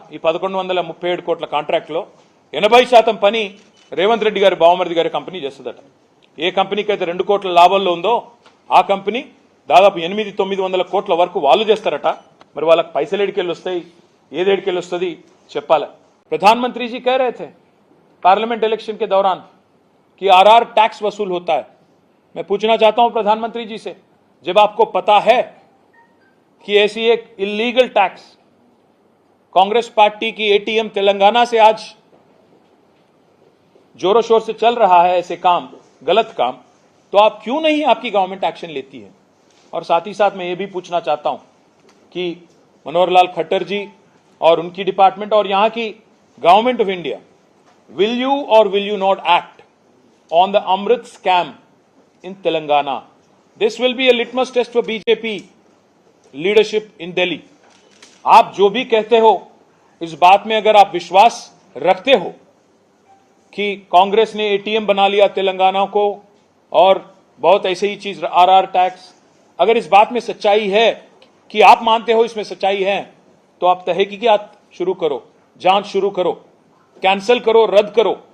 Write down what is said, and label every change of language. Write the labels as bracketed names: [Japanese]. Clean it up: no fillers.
[Telugu] ఈ 1137 కోట్ల కాంట్రాక్ట్లో 80% పని రేవంత్ రెడ్డి గారి బావమరిది గారి కంపెనీ చేస్తుందట. ఏ కంపెనీకి అయితే 2 కోట్ల లాభాల్లో ఉందో ఆ కంపెనీ దాదాపు 800-900 కోట్ల వరకు వాళ్ళు చేస్తారట. మరి వాళ్ళకి పైసలు ఏడికెళ్ళి వస్తాయి, ఏదేడికెళ్ళి వస్తుంది చెప్పాలి. [Hindi] प्रधानमंत्री जी कह रहे थे पार्लियामेंट इलेक्शन के दौरान कि आरआर टैक्स वसूल होता है. मैं पूछना चाहता हूं प्रधानमंत्री जी से, जब आपको पता है कि ऐसी एक इलीगल टैक्स कांग्रेस पार्टी की एटीएम तेलंगाना से आज जोरों शोर से चल रहा है, ऐसे काम, गलत काम, तो आप क्यों नहीं आपकी गवर्नमेंट एक्शन लेती है. और साथ ही साथ मैं ये भी पूछना चाहता हूं कि मनोहर लाल खट्टर जी और उनकी डिपार्टमेंट और यहां की government of India, [English] will you or will you not act on the Amrit scam in Telangana? This will be a litmus test for BJP leadership in Delhi. [Hindi] आप जो भी कहते हो, इस बात में अगर आप विश्वास रखते हो कि कांग्रेस ने एटीएम बना लिया तेलंगाना को और बहुत ऐसे ही चीज आरआर टैक्स, अगर इस बात में सच्चाई है कि आप मानते हो इसमें सच्चाई है, तो आप तहकीकात शुरू करो, जांच शुरू करो, कैंसिल करो, रद्द करो.